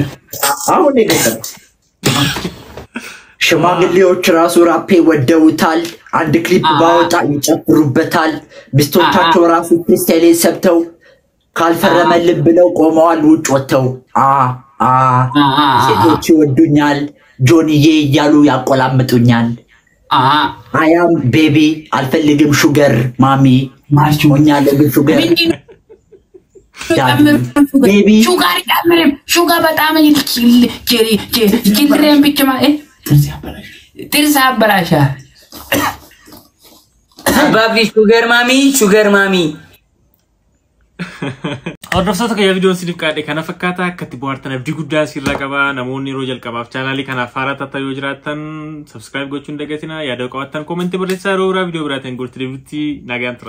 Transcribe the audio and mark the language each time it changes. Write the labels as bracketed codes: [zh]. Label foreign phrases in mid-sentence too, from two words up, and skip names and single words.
[am] አሁን የገጠመው ሽማግሌዎች ራሱ ራፔ ወደውታል አንድ ክሊፕ ባወጣ ይጨፍሩበታል ሚስቶቻቸው ራሱ ክርስቲያኔ ሰብተው ካልፈረመልን ብለው ቆመዋል ውጭ ወጥተው ሴቶች ይወዱኛል ጆኒዬ እያሉ ያቆላምጡኛል አያም ቤቢ አልፈልግም [en] sugar mommy [am] ማሽሞኛል [en] sugar baby [am] ሹገር በጣም ኪድሬም ብቻ ጥርስ አበላሻ [en] baby sugar mommy [om] Hordoftoota kayyaa viidiyoon siniif qaadhe kana fakkaata akkatti bohaartan abdii guddaa sirraa qaba namoonni yeroo jalqabaaf chaanaalii kanaaf haaraa taatan yoo jiraattan subscribe gochuun dagatina yaada qabaattan koomentii barreessaa yeroo biraa viidiyoo biraatiin gorti deebiitti nagaan tura.